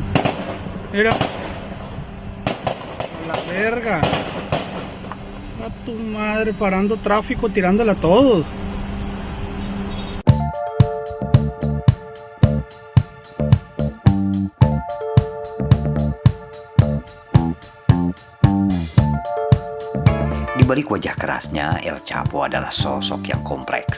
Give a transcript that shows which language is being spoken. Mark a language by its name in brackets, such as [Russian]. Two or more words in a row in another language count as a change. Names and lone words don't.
[Spanish] Mira. A la verga. A tu madre, parando tráfico, tirándole a todos. [Indonesian] Di balik wajah kerasnya, El Chapo adalah sosok yang kompleks.